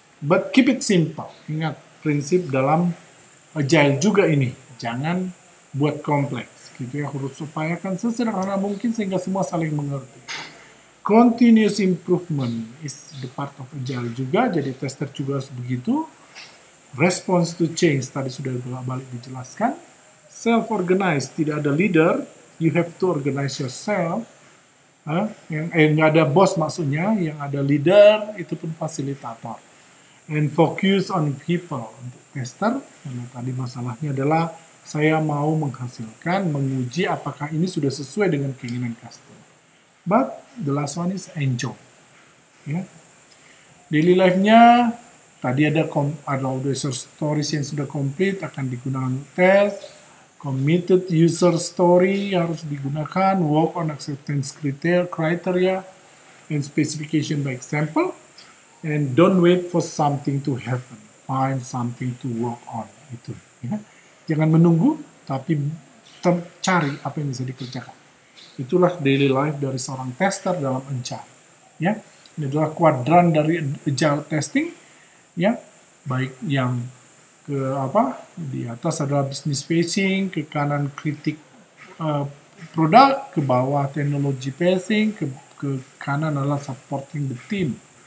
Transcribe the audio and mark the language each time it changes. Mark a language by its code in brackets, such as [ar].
[en] But keep it simple, [id] ingat, prinsip dalam agile juga ini, jangan buat kompleks, gitu ya, harus upayakan sesederhana mungkin sehingga semua saling mengerti. [en] Continuous improvement is the part of agile [id] juga, jadi tester juga harus begitu. [en] Response to change, [id] tadi sudah balik dijelaskan. [en] Self-organized, [id] tidak ada leader, [en] you have to organize yourself. [id] Yang nggak ada bos maksudnya, yang ada leader, itu pun fasilitator. [en] And focus on people, [id] untuk tester, karena tadi masalahnya adalah saya mau menghasilkan, menguji apakah ini sudah sesuai dengan keinginan customer. [en] But the last one is enjoy. [id] Ya. Daily life-nya, tadi ada user stories yang sudah komplit, akan digunakan tes. [en] Committed user story [id] harus digunakan, [en] work on acceptance criteria, and specification by example. And don't wait for something to happen. Find something to work on. [id] Itu. Ya. Jangan menunggu, tapi cari apa yang bisa dikerjakan. Itulah daily life dari seorang tester dalam Agile. Ya. Ini adalah kuadran dari Agile testing. Ya. Baik yang di atas adalah business facing, ke kanan kritik produk, ke bawah teknologi facing, ke kanan adalah [en] supporting the team.